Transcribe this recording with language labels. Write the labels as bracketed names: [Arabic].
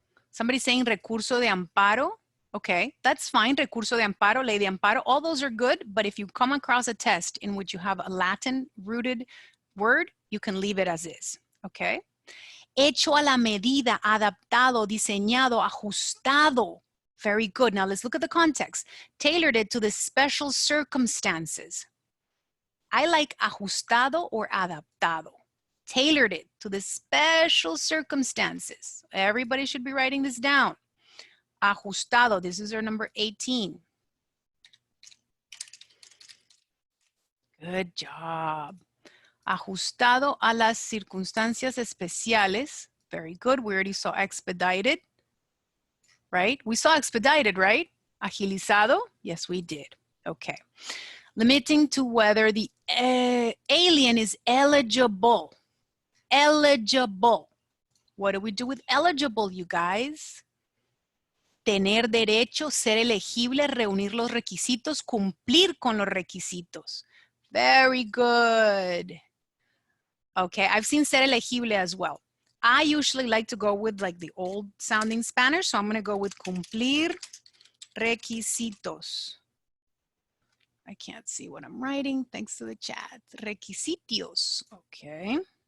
[English] Somebody saying [Spanish] recurso de amparo. [English] Okay, that's fine. [Spanish] Recurso de amparo, ley de amparo, [English] all those are good. But if you come across a test in which you have a Latin rooted word, you can leave it as is. Okay. [Spanish] Hecho a la medida, adaptado, diseñado, ajustado. [English] Very good. Now let's look at the context. Tailored it to the special circumstances. I like ajustado or adaptado. Tailored it to the special circumstances. Everybody should be writing this down. Ajustado, this is our number 18. Good job. [Spanish] Ajustado a las circunstancias especiales. [English] Very good. We already saw expedited, right? We saw expedited, right? Agilizado. Yes, we did. Okay. Limiting to whether the alien is eligible. Eligible. What do we do with eligible, you guys? [Spanish] Tener derecho, ser elegible, reunir los requisitos, cumplir con los requisitos. [English] Very good. Okay, I've seen [Spanish] ser elegible [English] as well. I usually like to go with like the old sounding Spanish, so I'm going to go with [Spanish] cumplir requisitos. [English] I can't see what I'm writing, thanks to the chat. Requisitos, okay.